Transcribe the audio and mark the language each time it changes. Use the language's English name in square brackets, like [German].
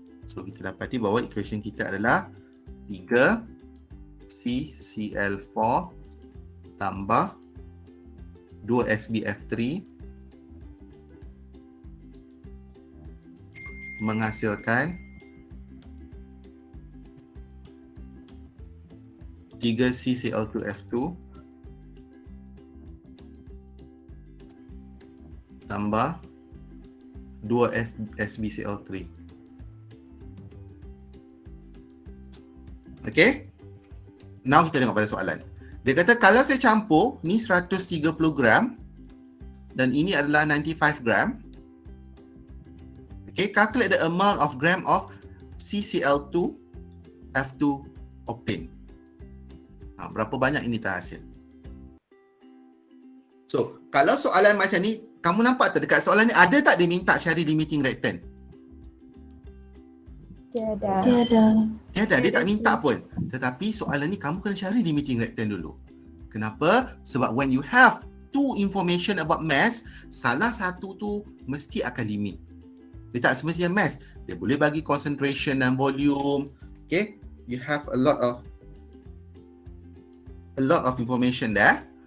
[Malay] So, kita dapati bahawa equation kita adalah 3CCl4 tambah 2SbF3 menghasilkan 3CCl2F2 tambah 2SbCl3. Okay? [English] Now [Malay] kita tengok pada soalan. Dia kata kalau saya campur ni 130 gram dan ini adalah 95 gram. [English] Okay, calculate the amount of gram of CCl2 F2 obtained. [Malay] Berapa banyak ini terhasil? So, kalau soalan macam ni, kamu nampak tak dekat soalan ni ada tak dia minta cari limiting reactant? Tiada. Tiada, dia tak minta pun. Tetapi soalan ni kamu kena cari limiting reactant dulu. Kenapa? Sebab [English] when you have two information about mass, [Malay] salah satu tu mesti akan limit. Dia tak semestinya mass. Dia boleh bagi concentration dan volume. [English] Okay? You have a lot of information there.